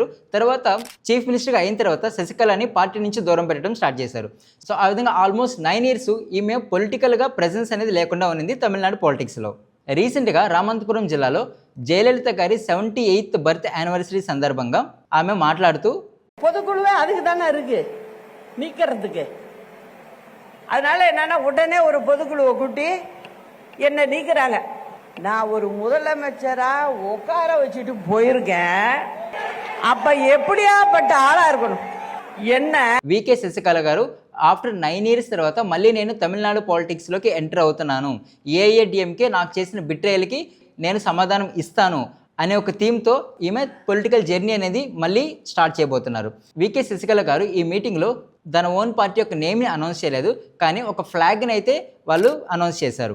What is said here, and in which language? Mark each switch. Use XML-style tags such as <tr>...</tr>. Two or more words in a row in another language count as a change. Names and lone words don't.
<te>తర్వాత చీఫ్ మినిస్టర్గా అయిన తర్వాత శశికళని పార్టీ నుంచి దూరం పెట్టడం స్టార్ట్ చేశారు. సో ఆ విధంగా</te> <en>almost 9 years</en> <te>ఈమె పొలిటికల్గా ప్రెజెన్స్ అనేది లేకుండా ఉన్నది తమిళనాడు పాలిటిక్స్లో. రీసెంట్గా రామంతపురం జిల్లాలో జయలలిత గారి</te> <en>78th birth anniversary</en> <te>సందర్భంగా ఆమె మాట్లాడుతూ</te> <ta>பொதுக்குழுவே அதுக்கு தானே இருக்கு நீக்கிறதுக்கு. அதனால என்னன்னா உடனே ஒரு பொதுக்குழுவை கூட்டி என்னை நீக்கிறாங்க. நான் ஒரு முதலமைச்சரா உட்கார வச்சுட்டு போயிருக்கேன். அப்ப எப்படியாப்பட்ட ஆளா இருக்கணும் என்ன.</ta> <te>వికే శశికళ గారు</te> <en>after 9 years</en> <te>తర్వాత మళ్ళీ నేను తమిళనాడు పాలిటిక్స్లోకి ఎంటర్ అవుతున్నాను, ఏఐఏడిఎంకే నాకు చేసిన బిట్రేయల్కి నేను సమాధానం ఇస్తాను అనే ఒక థీమ్తో ఈమె పొలిటికల్ జర్నీ అనేది మళ్ళీ స్టార్ట్ చేయబోతున్నారు. వికే శశికళ గారు ఈ మీటింగ్లో తన</te> <en>own party</en> <te>యొక్క నేమ్ని అనౌన్స్ చేయలేదు, కానీ ఒక ఫ్లాగ్ని అయితే వాళ్ళు అనౌన్స్ చేశారు.</te>